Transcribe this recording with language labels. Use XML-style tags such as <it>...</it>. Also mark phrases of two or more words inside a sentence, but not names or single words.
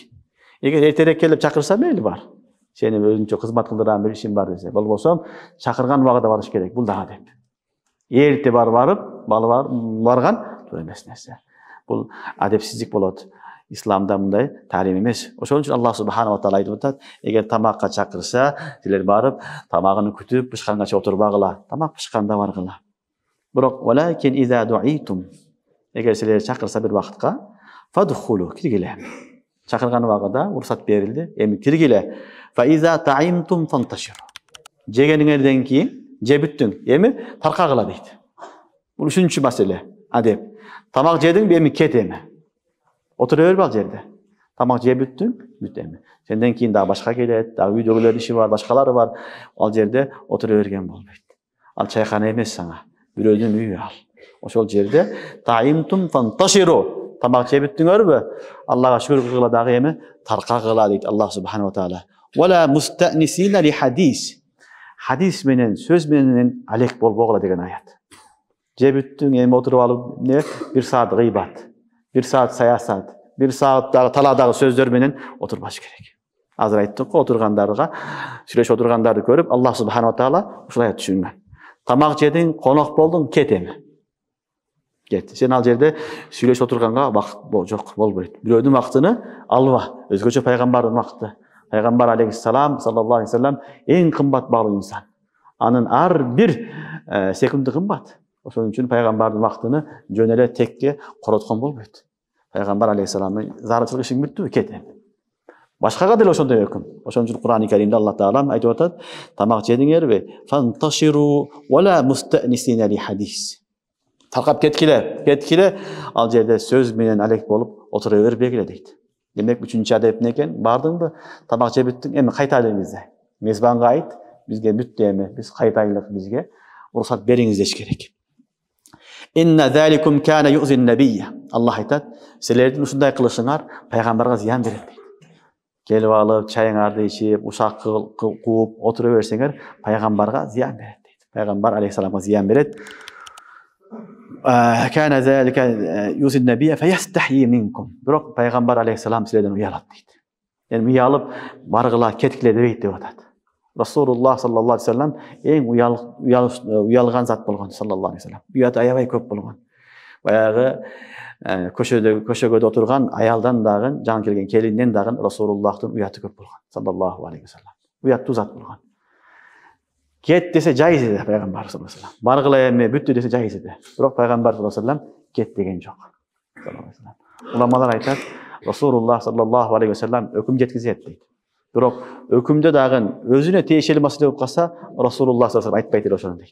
<ky>Эгер эртерээк келип чакырса мейли бар. Сени өзүнчө кызмат кылдырам, бир ишим бар десе, болбосо чакырган убагында барыш керек. Бул да адеп. Эрте барып, барган туура эмес нерсе. Бул адепсиздик болот. Исламда мындай таалим эмес. Ошон үчүн</ky> <ar>الله سبحانه وتعالى</ar> <ky>айтып атат: эгер тамакка чакырса, силер барып, тамагын күтүп, пышканганча отурбагыла. Тамак пышканда баргыла. Бирок</ky> <ar>ولكن إذا دعيتم.</ar> <ky>Эгер силер чакырса бир вакытка, фадхулу, киргиле. Чакырган убагында уруксат берилди, эми киргиле.</ky> <ar>فإذا طعمتم فانتشروا.</ar> <ky>Жегениңерден кийин, же бүттүң, эми таркагыла дейт. Бул үчүнчү маселе, адеп. Тамак жедиң, эми кет эми. Отура бербе ал жерде. Тамак жеп бүттүң, бүт эми. Сенден кийин дагы башка келет, дагы үйдөгүлөр иши бар, башкалары бар. Ал жерде отура берген болбойт. Ал чайкана эмес сага. Бирөөдүн үйү ал. Ошол жерде</ky> <ar>طعمتم فانتشروا.</ar> <ky>Тамак жеп бүттүңөрбү? Аллага шүгүр кылгыла дагы эми таркагыла дейт</ky> <ar>الله سبحانه وتعالى. ولا مستأنسين لحديث.</ar> <ky>Хадис менен, сөз менен алек болбогула деген аят. Жеп бүттүң, эми отуруп алып, бир саат гыйбат. Бир саат саясат, бир саат талаадагы сөздөр менен отурбаш керек. Азыр айттык го, отургандарга, сүйлөшүп отургандарды көрүп,</ky> <ar>الله سبحانه وتعالى</ar> <ky>ушулай түшүнгөн. Тамак жедиң, конок болдуң, кет эми. Кет. Сен ал жерде сүйлөшүп отурганга вакыт жок, болбойт. Бирөөдүн вакытын алба. Өзгөчө пайгамбардын вакыты. Пайгамбар алейхиссалам,</ky> <ar>صلى الله عليه وسلم</ar> <ky>эң кымбат баглуу инсан. Анын ар бир секунду кымбат. Ошон үчүн пайгамбардын вакытын жөн эле текке короткон болбойт. Пайгамбар алейхиссаламдын зарылчылык ишин бүттү, кет эми. Башкага деле ошондой өкүм. Ошон үчүн Кур'ан-ы Каримде Аллах таала айтып атат: "Тамак жедиңерби?</ky> <ar>فانتشروا ولا مستأنسين لحديث."</ar> <ky>Таркап кеткиле, ал жерде сөз менен алек болуп отура бербегиле дейт. Демек, үчүнчү адеп эмне экен? Бардыңбы? Тамак жеп бүттүң, эми кайтайлы бизде. Мезбанга айт, бизге бүттү эми, биз кайтайлык, бизге уруксат бериңиз деш керек.</ky> <ar>إن ذلكم كان يؤذي النبي.</ar> <ky>Аллах айтат, силердин ушундай кылышыңар пайгамбарга зыян берет дейт. Келип алып, чайыңарды ичип, ушак кууп, отура берсеңер, пайгамбарга зыян берет дейт. Пайгамбар алейхиссаламга зыян берет.</ky> <ar>كان ذلك يؤذي النبي فيستحيي منكم.</ar> <ky>Бирок пайгамбар алейхиссалам силерден уялат дейт. Эми уялып баргыла, кеткиле дебейт деп атат. Расулуллах</ky> <ar>صلى الله عليه وسلم</ar> <ky>эң уялган зат болгон</ky> <ar>صلى الله عليه وسلم.</ar> <ky>Уят аябай көп болгон. Баягы көшөгөдө отурган аялдан дагы, жаңы келген келинден дагы Расулуллахтын уяты көп болгон.</ky> <ar>صلى الله عليه وسلم.</ar> <ky>Уяттуу зат болгон. Кет десе жайыз еді пайғамбар</ky> <ar>صلى الله عليه وسلم.</ar> <ky>Баргыла эми бүттү десе жайыз еді. Бирок пайғамбар</ky> <ar>صلى الله عليه وسلم</ar> <ky>кет деген жок. Уламалар айтат, Расулуллах</ky> <ar>صلى الله عليه وسلم</ar> <ky>өкүм жеткизет дейт. Бирок өкүмдө дагы өзүнө тиешелүү маселе болуп калса, Расулуллах</ky> <ar>صلى الله عليه وسلم</ar> <ky>айтпайт эле ошону дейт.</ky>